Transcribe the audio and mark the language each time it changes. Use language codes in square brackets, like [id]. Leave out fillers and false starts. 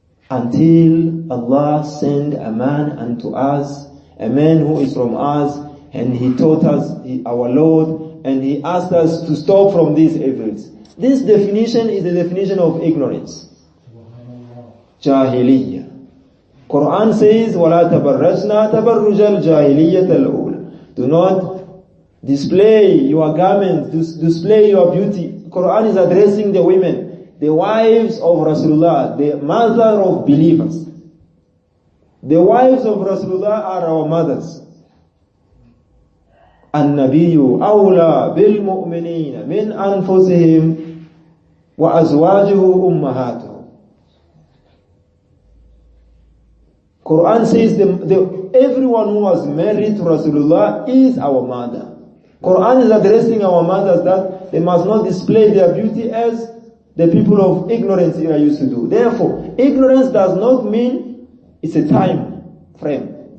[en] Until Allah sent a man unto us, a man who is from us, and he taught us our Lord, and he asked us to stop from these evils. This definition is the definition of ignorance. Jahiliyyah. Quran says, [ar] وَلَا تَبَرَّجْنَا تَبَرُّجَ الْجَاهِلِيَّةَ الْأُولَى. [en] Do not display your garments, display your beauty. Quran is addressing the women, the wives of Rasulullah, the mother of believers. The wives of Rasulullah are our mothers. [ar] النبي أولى بالمؤمنين من أنفسهم وأزواجه أمهاتهم. [en] Quran says everyone who was married to Rasulullah is our mother. Quran is addressing our mothers that they must not display their beauty as the people of ignorance used to do. Therefore, ignorance does not mean it's a time frame.